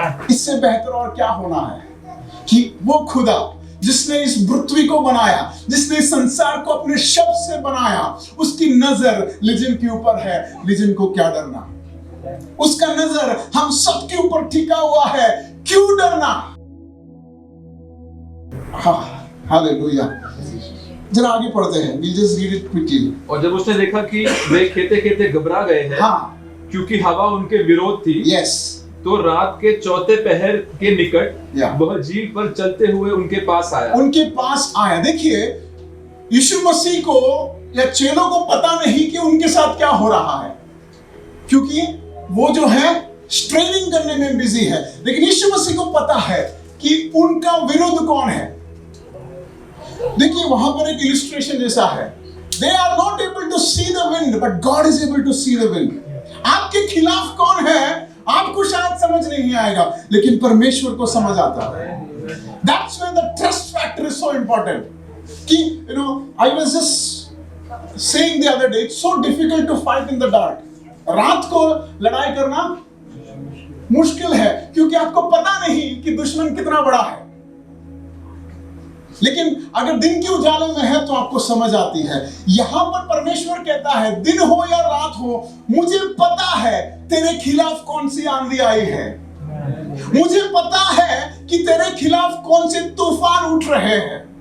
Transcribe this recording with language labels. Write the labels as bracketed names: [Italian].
[Hindi] इससे बेहतर और क्या होना है कि वो खुदा जिसने इस पृथ्वी को बनाया, जिसने इस संसार को अपने शब्द से बनाया, उसकी नजर लिजिन के ऊपर है। लिजिन को क्या डरना? उसका नजर हम सब के ऊपर टिका हुआ है, क्यों डरना? हालेलुया। जरा आगे पढ़ते हैं, [English] we'll just read it quickly. [Hindi] और जब उसने देखा कि वे खेते खेते घबरा गए हैं, क्योंकि हवा उनके विरोध थी, [English] yes. [Hindi] तो रात के चौथे पहर के निकट वह झील पर चलते हुए उनके पास आया। देखिए, यीशु मसीह को या चेलों को पता नहीं कि उनके साथ क्या हो रहा है, क्योंकि वो जो है स्ट्रेनिंग करने में बिजी है, लेकिन यीशु मसीह को पता है कि उनका विरोध कौन है। देखिए, वहां पर एक इलस्ट्रेशन जैसा है। [English] They are not able to see the wind, but God is able to see the wind. [Hindi] आपके खिलाफ कौन है आपको शायद समझ नहीं आएगा, लेकिन परमेश्वर को समझ आता है। [English] That's when the trust factor is so important. कि I was just saying the other day, it's so difficult to fight in the dark. [Hindi] रात को लड़ाई करना मुश्किल है क्योंकि आपको पता नहीं कि दुश्मन कितना बड़ा है, लेकिन अगर दिन के उजाले में है तो आपको समझ आती है। यहां पर परमेश्वर कहता है, दिन हो या रात हो, मुझे पता है तेरे खिलाफ कौन सी आंधी आई है, मुझे पता है कि तेरे खिलाफ कौन से तूफान उठ रहे हैं।